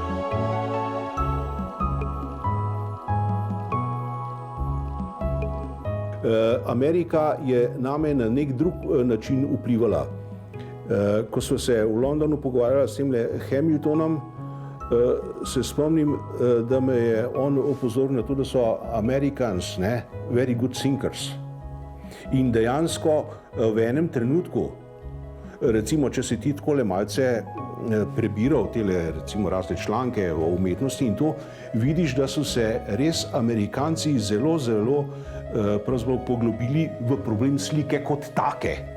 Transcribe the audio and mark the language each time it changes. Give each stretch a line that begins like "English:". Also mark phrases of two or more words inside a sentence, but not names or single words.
Slovenian: Amerika je name na nek drug način vplivala. Ko smo se v Londonu pogovarjali s temle Hamiltonom, se spomnim, da me je on opozoril na to, da so
English: Americans very good thinkers.
Slovenian: In dejansko v enem trenutku, recimo, če si ti takole malce prebiral tele recimo razne članke o umetnosti in to, vidiš, da so se res Amerikanci zelo pravzaprav poglobili v problem slike kot take.